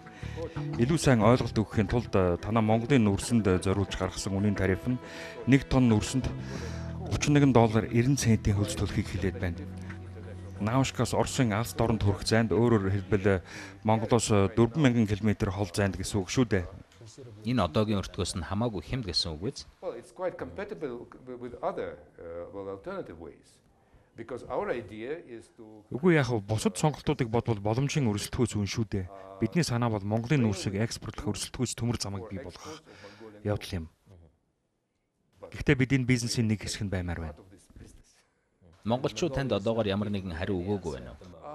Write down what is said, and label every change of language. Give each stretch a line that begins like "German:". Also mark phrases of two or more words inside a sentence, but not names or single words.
Mongolian: Илүү сайн ойлголт өгөхийн тулд танаа Монголын нүүрсэнд зориулж гаргасан үнийн тариф нь 1 тонн нүүрсэнд $31.90 хөлж төлөхийг хэлээд байна. Наушкаас Оросын Алс дорнд хүрэх зайд өөрөөр хэлбэл Монголоос 4000 км хол зайд гэсэн үг шүү дээ. Энэ одоогийн өртгөөс нь хамаагүй хямд гэсэн үг биз?
English: Well, it's quite compatible with other alternative ways. Because our idea is to
Mongolian: Үгүй яг бусад сонголтуудыг бодвол боломжийн өрсөлдөхөөс үн шүү дээ. Бидний санаа бол Монголын нүүрсийг экспортлох өрсөлдөхөөс төмөр замыг бий болгох явдал юм. Гэхдээ бид энэ бизнесийн нэг хэсэг нь баймаар байна. Монголчууд танд одоогоор ямар нэгэн хариу өгөөгүй байна уу?